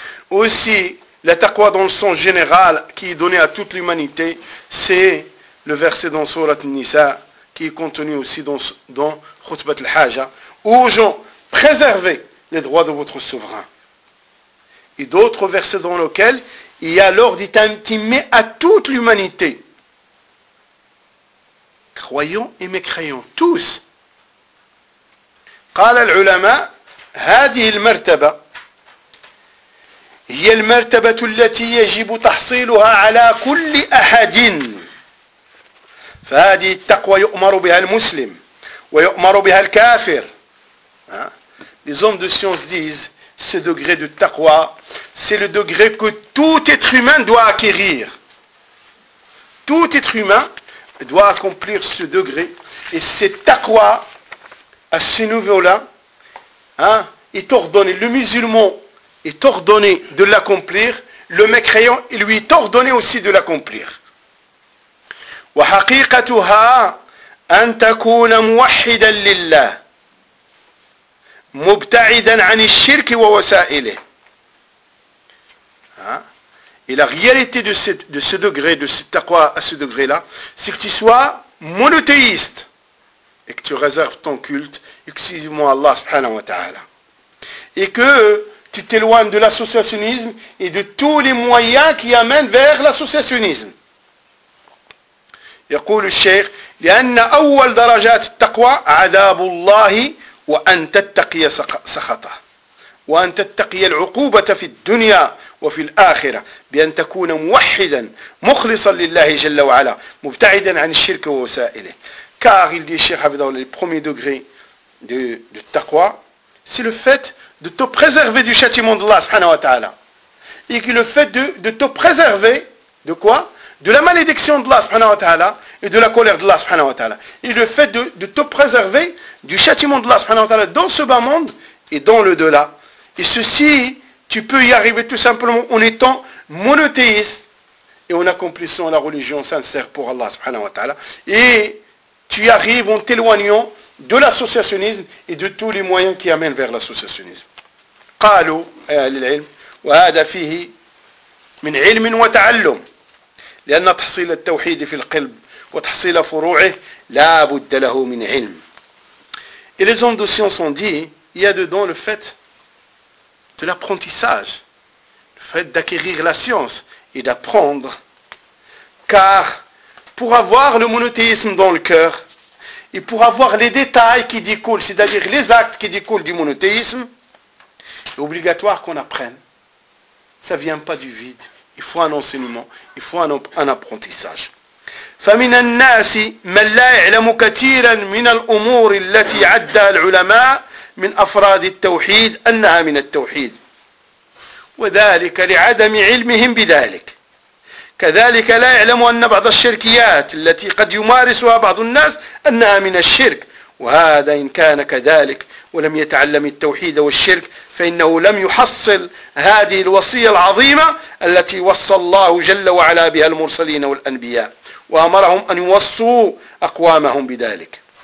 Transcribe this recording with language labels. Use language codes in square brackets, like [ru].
[fr] Aussi, la taqwa dans le sens général qui est donnée à toute l'humanité, c'est le verset dans Sourate Nisa, qui est contenu aussi dans Khutbat al-Haja. Aux gens, préservez les droits de votre souverain. Et d'autres versets dans lesquels il y a l'ordre intimé à toute l'humanité. Croyants et mécréants, tous. [ar] قال العلماء هذه المرتبة هي المرتبة التي يجب تحصيلها على كل أحد فهذه التقوى يؤمر بها المسلم ويؤمر بها الكافر. [fr] Les hommes de science disent, ce degré de taqwa, c'est le degré que tout être humain doit acquérir. Tout être humain doit accomplir ce degré. Et c'est taqwa, à ce niveau-là, est ordonné. Le musulman est ordonné de l'accomplir. Le mécréant, il lui est ordonné aussi de l'accomplir. [ar] Wa haqiqatuha an takuna muwahhidan lillah. مبتعدا عن الشرك ووسائله. [fr] Et la réalité de ce degré, de ce taqwa à ce degré-là, c'est que tu sois monothéiste et que tu réserves ton culte exclusivement à Allah subhanahu wa ta'ala. Et que tu t'éloignes de l'associationnisme et de tous les moyens qui amènent vers l'associationnisme. [ar] يقول الشيخ لأن أول درجات التقوى عذاب الله وأن تتقي سخطه وأن تتقي العقوبة في الدنيا وفي الآخرة بأن تكون موحدا مخلصا لله جل وعلا مبتعدا عن الشرك ووسائله. [fr] Car il dit Cheikh Abdallah, le premier degré de taqwa, c'est le fait de te préserver du châtiment de Allah subhanahu wa ta'ala. Et que le fait de te préserver de quoi? De la malédiction de Allah subhanahu wa ta'ala et de la colère de Allah subhanahu wa ta'ala. Et le fait de te préserver du châtiment de Allah subhanahu wa ta'ala dans ce bas monde et dans le delà. Et ceci, tu peux y arriver tout simplement en étant monothéiste et en accomplissant la religion sincère pour Allah subhanahu wa ta'ala. Et tu y arrives en t'éloignant de l'associationnisme et de tous les moyens qui amènent vers l'associationnisme. [ar] قالوا للعلم وهذا فيه من علم وتعلم. لأن تحصيل التوحيد في القلب وتحصيل فروعه لا بد له من علم. [fr] Et les hommes de science ont dit, il y a dedans le fait de l'apprentissage, le fait d'acquérir la science et d'apprendre. Car pour avoir le monothéisme dans le cœur et pour avoir les détails qui découlent, c'est-à-dire les actes qui découlent du monothéisme, il est obligatoire qu'on apprenne. Ça ne vient pas du vide. Il faut un enseignement, il faut un apprentissage. [ar] فمن الناس من لا يعلم كثيرا من الأمور التي عدها العلماء من أفراد التوحيد أنها من التوحيد وذلك لعدم علمهم بذلك كذلك لا يعلم أن بعض الشركيات التي قد يمارسها بعض الناس أنها من الشرك وهذا إن كان كذلك ولم يتعلم التوحيد والشرك فإنه لم يحصل هذه الوصية العظيمة التي وصى الله جل وعلا بها المرسلين والأنبياء وأمرهم أن يوصوا أقوامهم بذلك.